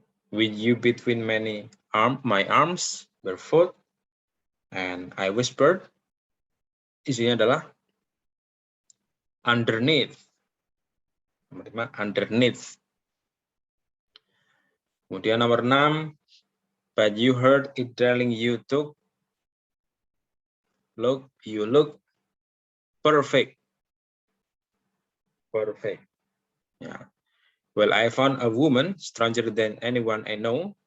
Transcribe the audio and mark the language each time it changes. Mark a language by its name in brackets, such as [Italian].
[English] With you between my arms, barefoot, and I whispered. [Indonesian] Isinya adalah underneath. Nomor 5, underneath. Kemudian nomor 6, [English] but you heard it, darling, you look perfect. Perfect. Yeah. Well, I found a woman stranger than anyone I know.